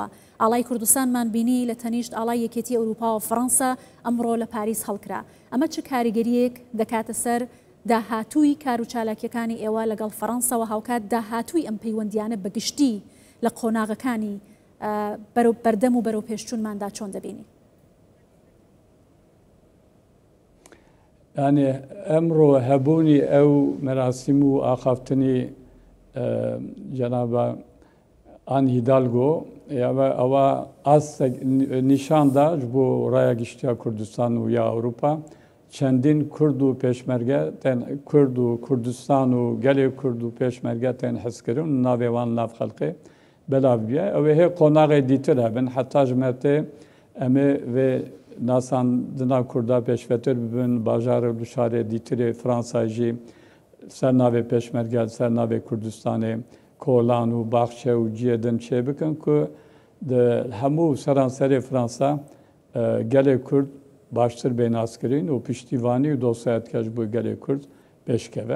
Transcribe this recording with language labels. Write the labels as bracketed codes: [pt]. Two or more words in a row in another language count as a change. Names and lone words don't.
[ckb] ئاڵای کوردستانمان بینی لە تەنیشت ئاڵای یەکێتی ئەوروپا و فەڕەنسا ئەمڕۆ لە پاریس هەڵکرا. ئەمە چه کاریگەریەک دەکاتە سەر داهاتووی کار و چالاکیەکانی ئێوە لەگەڵ فەڕەنسا و هاوکات داهاتووی ئەم پەیوەندیانە بەگشتی لە قۆناغەکانی بەردەم و بەرەو پێشچوونماندا چۆن دەبینی؟ [ku] Yani emro hebûnî ew merasîm û axaftinî Cenab-ı An Hidalgo ava az nîşan da ji bo raya giştiya Kurdistan û ya Ewropa [ckb] چندین کرد و پێشمەرگە کورد و کوردستان و [ku] gelê kurd û pêşmerge tên hezkirin navê wan nav xelkê belav biye ew ê hê qonaxê dîtir hebin heta ji me tê em ê vê nasandina Kurda pêşvetir bibin bajarê û şarê dîtirê Fransa jî ser navê pêşmerge ser navê Kurdistanê kolan û baxçe û ciyê din çê bikin ku di hemû seranserê Fransa gelê Kurd baştır bênaskirin û piştîvanî û dosyayetke ji bo gelê Kurd pêşkeve.